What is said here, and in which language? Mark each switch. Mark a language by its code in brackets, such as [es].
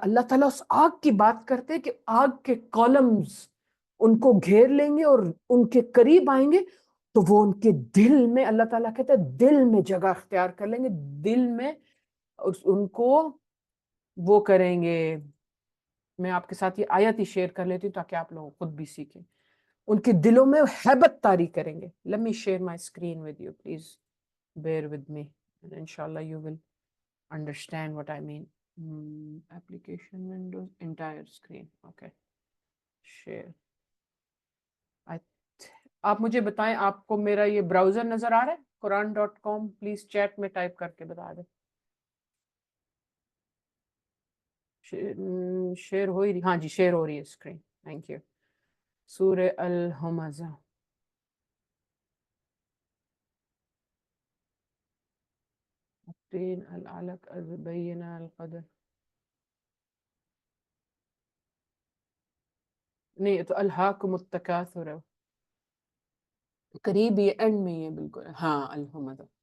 [ur] اللہ تعالیٰ اس آگ کی بات کرتے ہیں کہ آگ کے کالمز ان کو گھیر لیں گے اور ان کے قریب آئیں گے تو وہ ان کے دل میں، اللہ تعالیٰ کہتے ہیں دل میں جگہ اختیار کر لیں گے، دل میں ان کو وہ کریں گے. میں آپ کے ساتھ یہ آیت ہی شیئر کر لیتی ہوں تاکہ آپ لوگ خود بھی سیکھیں. ان کے دلوں میں ہیبت طاری کریں گے. [en] Let me share my screen with you. Please bear with me and inshallah you will understand what I mean. Application windows, entire screen. Okay. Share. [ur] آپ مجھے بتائیں آپ کو میرا یہ براؤزر نظر آ رہا ہے؟ Quran.com. پلیز چیٹ میں ٹائپ کر کے بتا دیں. شیئر ہو رہی؟ ہاں جی شیئر ہو رہی ہے اسکرین. Thank you. سورہ الہمزہ. [ar] التين العلق البين القدر. [ur] نہیں تو الہاکم التکاثر ہے، قریب یہ اینڈ میں یہ بالکل ہاں الحمد.